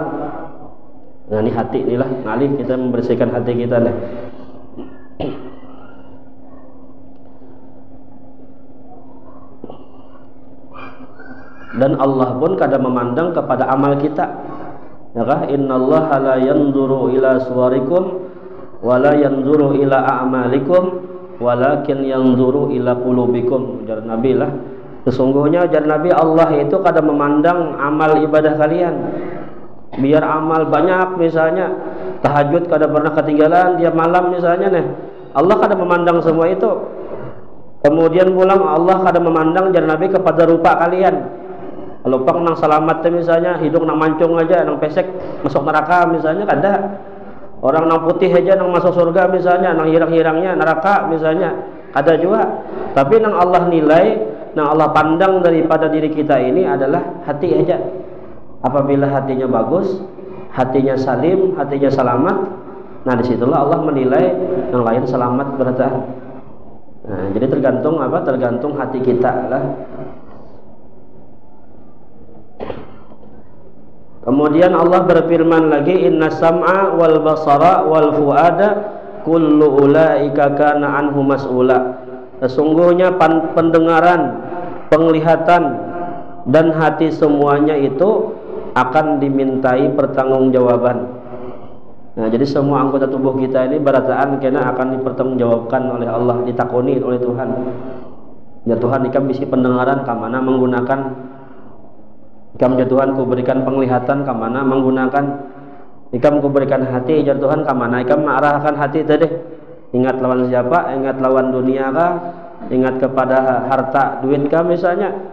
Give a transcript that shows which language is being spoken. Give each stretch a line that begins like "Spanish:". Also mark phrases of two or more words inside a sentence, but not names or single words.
Banjar: Nah ini hati inilah ngalih kita membersihkan hati kita nih. Dan Allah pun kadang memandang kepada amal kita. Ya kah?
Arabic: إن الله لا ينظر إلى صوركم ولا ينظر إلى أعمالكم ولكن ينظر إلى قلوبكم.
Banjar: Ujar Nabi lah. Sesungguhnya ujar Nabi, Allah itu kadang memandang amal ibadah kalian. Biar amal banyak misalnya tahajud kadang pernah ketinggalan tiap malam misalnya nih, Allah kadang memandang semua itu. Kemudian pulang Allah kadang memandang ujar Nabi kepada rupa kalian. Kalau pang nang selamat misalnya hidung nang mancung aja, nang pesek masuk neraka misalnya kada. Orang nang putih aja nang masuk surga misalnya, nang hirang-hirangnya neraka misalnya ada juga. Tapi nang Allah nilai, nah Allah pandang daripada diri kita ini adalah hati aja. Apabila hatinya bagus, hatinya salim, hatinya selamat, nah disitulah Allah menilai yang lain selamat berarti. Nah, jadi tergantung apa? Tergantung hati kita lah. Kemudian Allah berfirman lagi,
Arabic: إن السمع والبصر والفؤاد كل أولئك كان عنه مسؤولا.
Indonesian: Sesungguhnya pendengaran, penglihatan dan hati semuanya itu akan dimintai pertanggungjawaban.
Banjar: Nah, jadi semua anggota tubuh kita ini berataan kena akan dipertanggungjawabkan oleh Allah, ditakoni oleh Tuhan. Ya Tuhan, ikam bisi pendengaran kamana menggunakan, ikam ya Tuhan ku berikan penglihatan kamana menggunakan, ikam ku berikan hati ya Tuhan kamana ikam mengarahkan hati tadi. Ingat lawan siapa? Ingat lawan dunia kah? Ingat kepada harta duit kah misalnya?